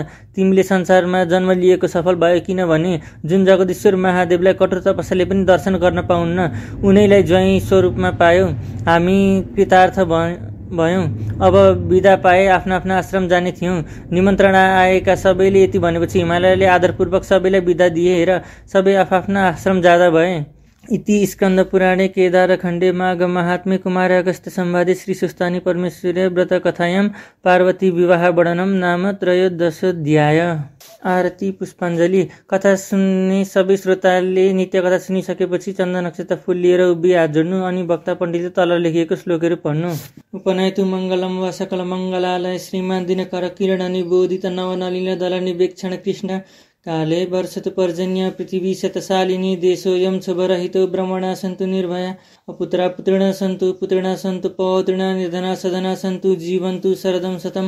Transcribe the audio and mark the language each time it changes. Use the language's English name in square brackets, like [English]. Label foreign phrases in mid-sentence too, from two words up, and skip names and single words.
[Nepali] तिमीले संसारमा जन्म लिएको सफल भयो, किनभने जुन जगदीश्वर महादेवलाई कठोर तपस्याले पनि दर्शन गर्न पाउन्न, उनैलाई ज्वाइँ स्वरूपमा पायौ। हामी कृतार्थ भयौँ। अब बिदा पाए आफ्ना आफ्ना आश्रम जाने थियौँ। निमन्त्रणा आएका सबैले यति भनेपछि हिमालयले आदरपूर्वक सबैलाई बिदा दिए र सबै आफ्ना आश्रम जाँदा भए। [Sanskrit] इति स्कन्द पुराणे केदारखण्डे माघ महात्म्ये कुमार अगस्त्य संवादे श्री सुस्तानी परमेश्वरी व्रत कथायां पार्वती विवाह वर्णनम नाम त्रयोदशोऽध्याय। [Nepali] आरती पुष्पाञ्जली। कथा सुन्ने सबै श्रोताले नित्य कथा सुनिसकेपछि चन्द्र नक्षत्र फुल लिएर उभि हात जोड्नु अनि वक्ता पण्डितले तल लेखिएको श्लोकहरू पढ्नु। [Sanskrit] उपनयतु मङ्गलम वा सकल मङ्गलालय श्रीमान दिनकर किरण निबोधित नवनलिन दल निवेक्षण कृष्ण काले वर्षतु पर्जन्य पृथिवी शतशालिनी देशोऽयं शुभरहितो ब्रह्मणा सन्तु निर्भया अपुत्रा पुत्रिणः सन्तु पुत्रिणः सन्तु पौत्रिणः निर्धना सधना सन्तु जीवन्तु शरदं शतं